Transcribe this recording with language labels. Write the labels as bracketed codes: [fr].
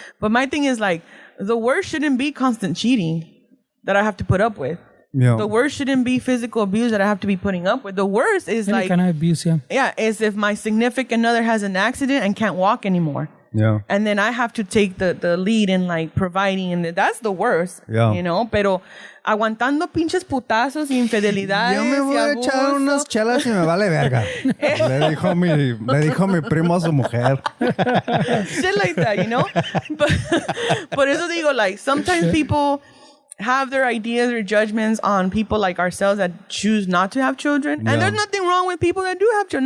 [en] But my thing is like, the worst shouldn't be constant cheating that I have to put up with. Yeah. The worst shouldn't be physical abuse that I have to be putting up with. The worst is Any like kind of abuse, is if my significant other has an accident and can't walk anymore. Yeah. And then I have to take the lead in like providing, and that's the worst. Yeah. You know, [es] pero aguantando pinches putazos y infidelidades. Yo me voy a echar unas chelas y me vale verga. le dijo mi primo a su mujer. [en] Shit like that, you know? But [es] por eso digo, [en] like, sometimes people have their ideas or judgments on people like ourselves that choose not to have children. And there's nothing wrong with people that do have children.